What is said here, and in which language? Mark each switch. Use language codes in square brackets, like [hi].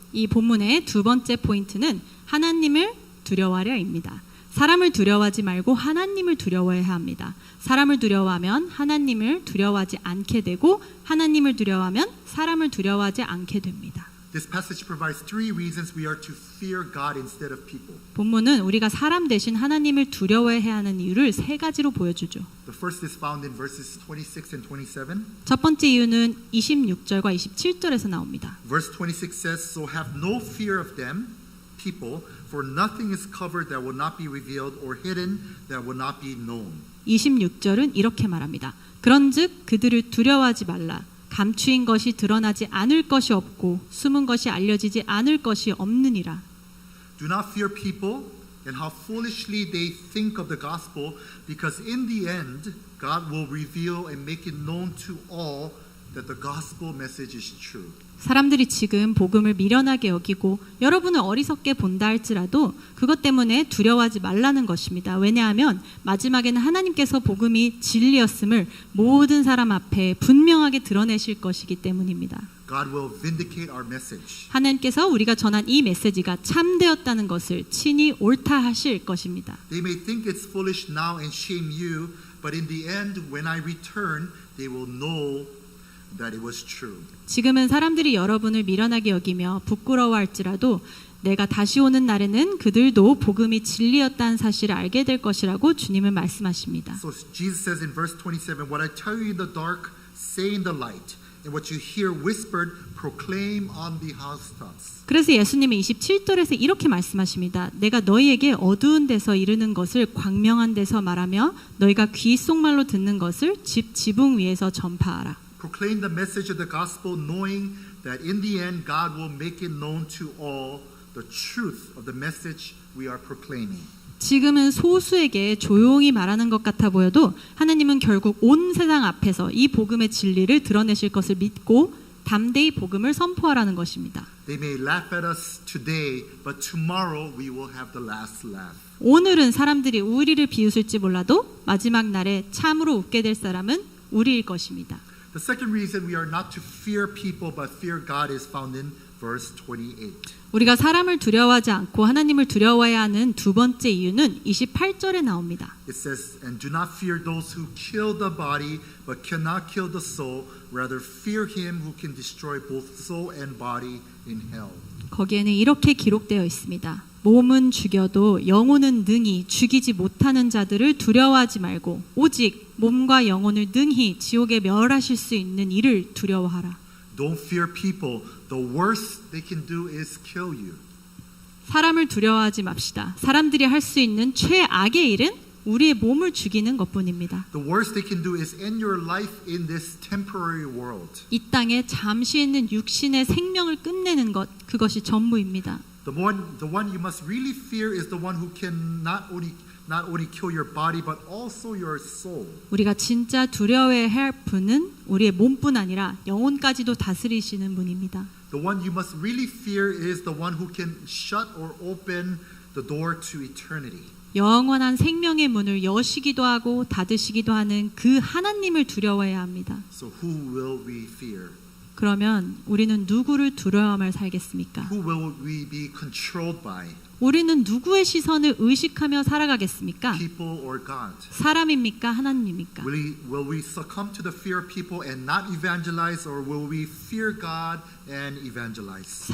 [ko] 이 본문의 두 번째 포인트는 하나님을 두려워하려입니다. 사람을 두려워하지 말고 하나님을 두려워해야 합니다. 사람을 두려워하면 하나님을 두려워하지 않게 되고 하나님을 두려워하면 사람을 두려워하지 않게 됩니다. [en] This passage provides three reasons we are to fear God instead of people. [ko] 본문은 우리가 사람 대신 하나님을 두려워해야 하는 이유를 세 가지로 보여주죠. [en] The first is found in verses 26 and 27. [ko] 첫 번째 이유는 26절과 27절에서 나옵니다. [en] Verse 26 says, So have no fear of them, people, for nothing is covered that will not be revealed or hidden that will not be known. [ko] 26절은 이렇게 말합니다. 그런즉 그들을 두려워하지 말라. 감추인 것이 드러나지 않을 것이 없고 숨은 것이 알려지지 않을 것이 없느니라. [en] Do not fear people and how foolishly they think of the gospel, because in the end, God will reveal and make it known to all that the gospel message is true. [ko] 사람들이 지금 복음을 미련하게 여기고 여러분을 어리석게 본다 할지라도 그것 때문에 두려워하지 말라는 것입니다. 왜냐하면 마지막에는 하나님께서 복음이 진리였음을 모든 사람 앞에 분명하게 드러내실 것이기 때문입니다. [en] God will vindicate our message. [ko] 하나님께서 우리가 전한 이 메시지가 참되었다는 것을 친히 옳다 하실 것입니다. [en] They may think it's foolish now and shame you, but in the end, when I return, they will know that it was true. [ko] 지금은 사람들이 여러분을 미련하게 여기며 부끄러워할지라도 내가 다시 오는 날에는 그들도 복음이 진리였다는 사실을 알게 될 것이라고 주님은 말씀하십니다. [en] So Jesus says in verse 27, What I tell you in the dark, say in the light, and what you hear whispered, proclaim on the housetops. [ko] 그래서 예수님은 27절에서 이렇게 말씀하십니다. 내가 너희에게 어두운 데서 이르는 것을 광명한 데서 말하며 너희가 귀 속말로 듣는 것을 집 지붕 위에서 전파하라. [en] Proclaim the message of the gospel, knowing that in the end God will make it known to all the truth of the message we are proclaiming. [ko] 지금은 소수에게 조용히 말하는 것 같아 보여도 하나님은 결국 온 세상 앞에서 이 복음의 진리를 드러내실 것을 믿고 담대히 복음을 선포하라는 것입니다. [en] They may laugh at us today, but tomorrow we will have the last laugh. [ko] 오늘은 사람들이 우리를 비웃을지 몰라도 마지막 날에 참으로 웃게 될 사람은 우리일 것입니다. [en] The second reason we are not to fear people but fear God is found in verse 28. [ko] 우리가 사람을 두려워하지 않고 하나님을 두려워해야 하는 두 번째 이유는 28절에 나옵니다. [en] It says, and do not fear those who kill the body but cannot kill the soul. Rather fear him who can destroy both soul and body in hell. [ko] 거기에는 이렇게 기록되어 있습니다. 몸은 죽여도 영혼은 능히 죽이지 못하는 자들을 두려워하지 말고 오직 몸과 영혼을 능히 지옥에 멸하실 수 있는 이를 두려워하라. [en] Don't fear people. The worst they can do is kill you. [ko] 사람을 두려워하지 맙시다. 사람들이 할 수 있는 최악의 일은 우리의 몸을 죽이는 것뿐입니다. [en] The worst they can do is end your life in this temporary world. [ko] 이 땅에 잠시 있는 육신의 생명을 끝내는 것, 그것이 전부입니다. [en] The one you must really fear is the one who can not only kill your body but also your soul. [ko] 우리가 진짜 두려워해야 할 분은 우리의 몸뿐 아니라 영혼까지도 다스리시는 분입니다. [en] The one you must really fear is the one who can shut or open the door to eternity. [ko] 영원한 생명의 문을 여시기도 하고 닫으시기도 하는 그 하나님을 두려워해야 합니다. [en] So who will we fear? [ko] 그러면 우리는 누구를 두려워하며 살겠습니까? [en] Who will we be controlled by? [ko] 우리는 누구의 시선을 의식하며 살아가겠습니까? [en] People or God? [ko] 사람입니까? 하나님입니까? [en] Will we succumb to the fear of people and not evangelize, or will we fear God and evangelize?